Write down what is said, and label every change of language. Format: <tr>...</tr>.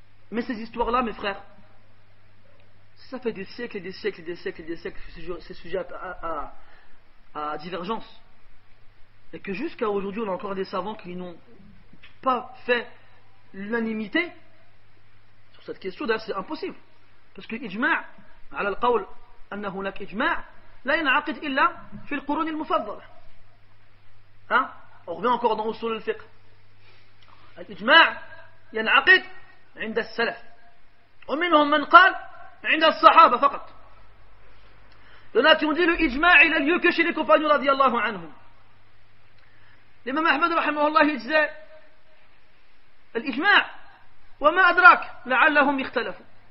<fr>Mais ces histoires-là, mes frères, ça fait des siècles et des siècles et des siècles et des siècles que c'est sujet à divergence. Et que jusqu'à aujourd'hui, on a encore des savants qui n'ont pas fait l'unanimité sur cette question. D'ailleurs, c'est impossible. Parce que l'ijma'</fr> <ar>على القول أن هناك إجماع لا ينعقد إلا في القرون المفضلة. Hein?</ar> <fr>On revient encore dans usul al-fiqh.</fr> <ar>الإجماع ينعقد عند السلف ومنهم من قال عند الصحابة فقط.</ar> <fr>Il y en a qui ont dit le ijma' il a lieu que chez les compagnons radiyallahu anhum. L'imam Ahmad rahimahullah il disait</fr> <ar>الإجماع وما أدراك لعلهم يختلفوا.</ar>